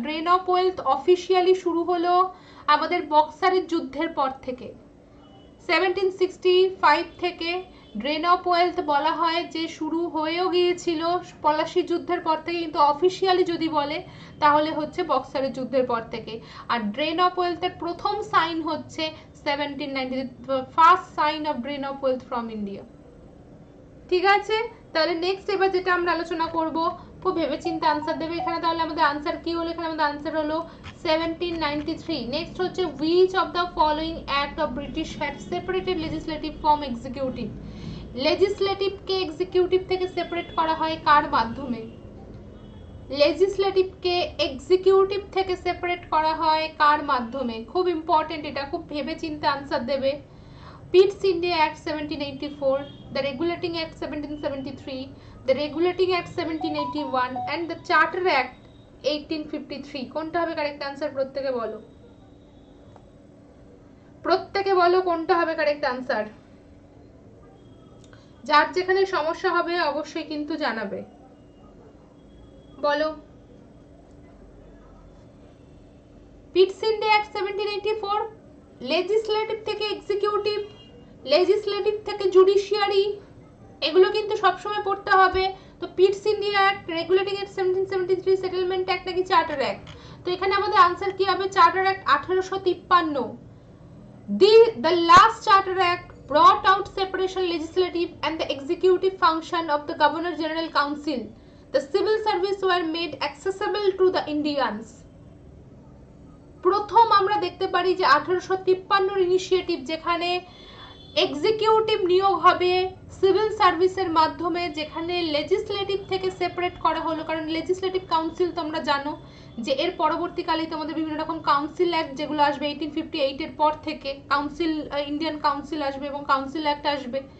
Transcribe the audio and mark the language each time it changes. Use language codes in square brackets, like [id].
[bn] Drain of wealth officially শুরু হলো আমাদের বক্সারের যুদ্ধের পর থেকে, 1765 থেকে ড্রেন অফ ওয়েলথ বলা হয় যে শুরু হয়েও গিয়েছিল পলাশি যুদ্ধের পর থেকে, কিন্তু অফিসিয়ালি যদি বলে তাহলে হচ্ছে বক্সারের যুদ্ধের পর থেকে। আর ড্রেন অফ ওয়েলথের প্রথম সাইন হচ্ছে 1790, first sign of drain of wealth from India, ঠিক আছে। তাহলে নেক্সট এবার যেটা আমরা আলোচনা করব, খুব ভেবেচিন্তে আনসার দেবে এখানে। তাহলে আমাদের আনসার কি হলো? এখানে আমাদের আনসার হলো 1793। নেক্সট হচ্ছে [en] which of the following act of British had separated legislative from executive? [bn] লেজিসলেটিভকে executive থেকে সেপারেট করা হয় কার মাধ্যমে? লেজিসলেটিভকে এক্সিকিউটিভ থেকে সেপারেট করা হয় কার মাধ্যমে? খুব ইম্পর্টেন্ট, এটা খুব ভেবেচিন্তে আনসার দেবে। [en] Pitt's India Act 1784, the Regulating Act 1773, the Regulating Act 1781 and the Charter Act 1853. [bn] কোনটা হবে কারেক্ট আনসার? প্রত্যেকে বলো, প্রত্যেকে বলো কোনটা হবে কারেক্ট আনসার। যার যেখানে সমস্যা হবে অবশ্যই কিন্তু জানাবে, বলো। Pitt's India Act 1784, লেজিসলেটিভ থেকে এক্সিকিউটিভ, লেজিসলেটিভ থেকে জুডিশিয়ারি, এগুলো কিন্তু সবসময় পড়তে হবে। তো পিটস India act, regulating act 1773, settlement act নাকি চার্টার অ্যাক্ট? তো এখানে আমাদের আনসার কি হবে? Charter act 1853। [en] The last charter act brought out separation legislative and the executive function of the Governor General Council. The civil service were made accessible to the Indians. [bn] প্রথম আমরা দেখতে পারি যে 1853 ইনিশিয়েটিভ, যেখানে এক্সিকিউটিভ নিয়োগ হবে সিভিল সার্ভিসের মাধ্যমে, যেখানে লেজিসলেটিভ থেকে সেপারেট করা হলো। কারণ লেজিসলেটিভ কাউন্সিল তোমরা জানো যে এর পরবর্তীকালে তোমাদের বিভিন্ন রকম কাউন্সিল অ্যাক্ট যেগুলো আসবে 1858 এর পর থেকে, কাউন্সিল, ইন্ডিয়ান কাউন্সিল আসবে এবং কাউন্সিল অ্যাক্ট আসবে।